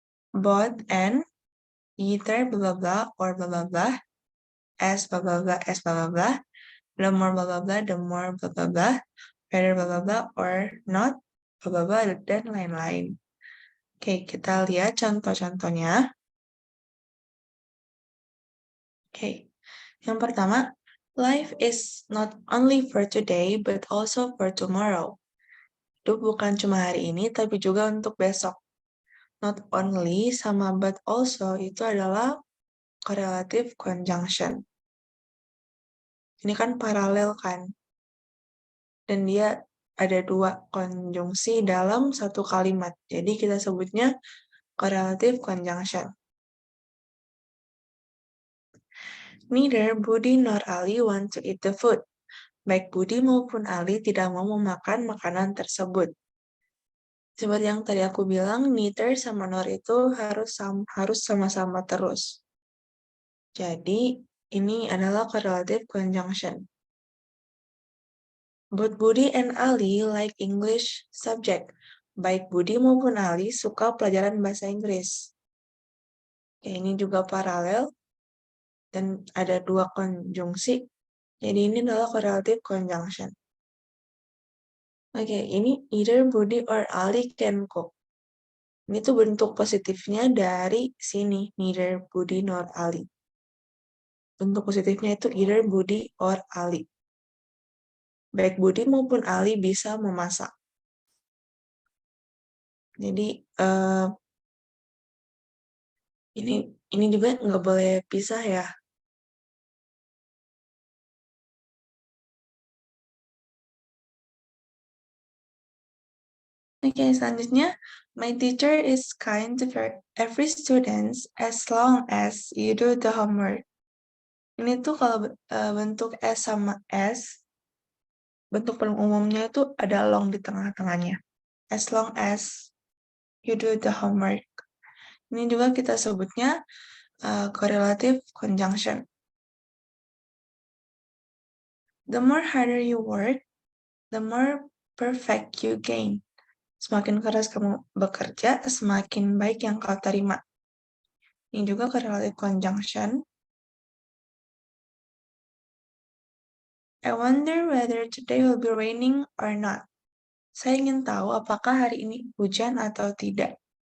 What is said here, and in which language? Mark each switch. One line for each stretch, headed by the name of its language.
English: Both and, either blah blah blah or blah blah blah, as blah blah blah as blah blah blah, the more blah blah blah, the more blah blah blah, whether blah blah blah or not, blah blah blah,
Indonesian: dan lain-lain. Oke, kita lihat contoh-contohnya. Oke, yang pertama,
English: life is not only for today, but also for tomorrow.
Indonesian: Itu bukan cuma hari ini, tapi juga untuk besok. Not only sama but also itu adalah correlative conjunction. Ini kan paralel kan, dan dia ada dua konjungsi dalam satu kalimat. Jadi kita sebutnya correlative conjunction.
English: Neither Budi nor Ali want to eat the food.
Indonesian: Baik Budi maupun Ali tidak mau memakan makanan tersebut. Seperti yang tadi aku bilang, neither sama nor itu harus sama-sama terus. Jadi, ini adalah correlative conjunction.
English: Both Budi and Ali like English subject.
Indonesian: Baik Budi maupun Ali suka pelajaran bahasa Inggris. Ya, ini juga paralel dan ada dua konjungsi. Jadi ini adalah correlative conjunction. Oke, ini
English: either Budi or Ali can cook.
Indonesian: Ini tuh bentuk positifnya dari sini,
English: neither Budi nor Ali.
Indonesian: Bentuk positifnya itu
English: either Budi or Ali.
Indonesian: Baik Budi maupun Ali bisa memasak. Jadi ini juga nggak boleh pisah ya. Oke, selanjutnya,
English: my teacher is kind to every student as long as you do the homework.
Indonesian: Ini tuh kalau bentuk S sama S, bentuk paling umumnya itu ada long di tengah-tengahnya.
English: As long as you do the homework.
Indonesian: Ini juga kita sebutnya correlative conjunction.
English: The more harder you work, the more perfect you gain.
Indonesian: Semakin keras kamu bekerja, semakin baik yang kau terima. Ini juga correlative conjunction.
English: I wonder whether today will be raining or not.
Indonesian: Saya ingin tahu apakah hari ini hujan atau tidak.